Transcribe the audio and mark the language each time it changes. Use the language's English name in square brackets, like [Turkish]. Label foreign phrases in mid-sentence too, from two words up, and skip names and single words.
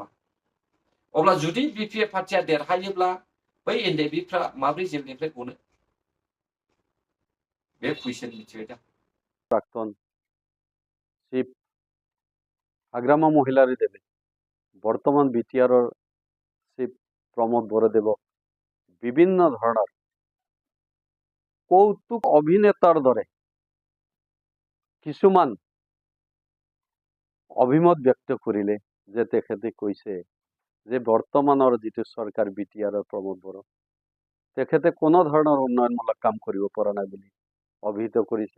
[Bodo] अब्ला जुदि बिपिएफ पार्टिया देरहायोब्ला बै एनडिएफबिफ्रा माब्रै जेलनिफ्राय गनो? बे कुइसन मिथिबाय दा? [Assamese] প্ৰাক্তন চিফ হাগ্ৰামা মহিলাৰী দেৱে বৰ্তমান বিটিআৰ চিফ প্ৰমোদ বড়োদেৱ বিভিন্ন ধৰণৰ কৌতুক অভিনেতাৰ দৰে কিছুমান অভিমত ব্যক্ত কৰিলে যে তেখেতে কৈছে যে বৰ্তমানৰ যিটো চৰকাৰ বিটিআৰৰ প্ৰমোদ বড়ো তেখেতে কোনো ধৰণৰ উন্নয়নমূলক কাম কৰিব পৰা নাই বুলি অভিহিত কৰিছে।